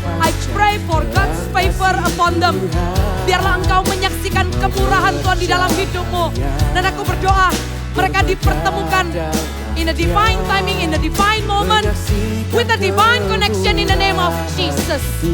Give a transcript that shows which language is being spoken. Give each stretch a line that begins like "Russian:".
English: I pray for God's favor upon them.
Indonesian: Biarlah Engkau menyaksikan kemurahan Tuhan di dalam hidupmu. Dan aku berdoa mereka dipertemukan
English: in a divine timing, in a divine moment, with a divine connection in the name of Jesus.